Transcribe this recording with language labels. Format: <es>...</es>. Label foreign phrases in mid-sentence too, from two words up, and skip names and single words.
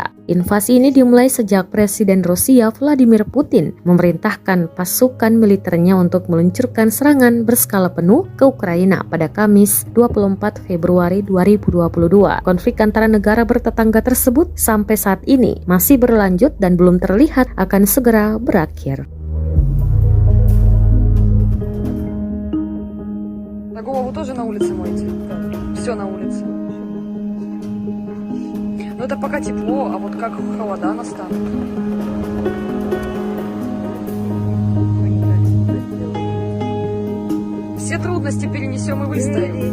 <id>Invasi ini dimulai sejak Presiden Rusia Vladimir Putin memerintahkan pasukan militernya untuk meluncurkan serangan berskala penuh ke Ukraina pada Kamis 24 Februari 2022. Konflik antara negara bertetangga tersebut sampai saat ini masih berlanjut dan belum terlihat akan segera berakhir.</id> <ru>Голову тоже на улице моете? Все на улице. Но это пока тепло, а вот как холода настанут. Все трудности перенесем и выстоим.</ru>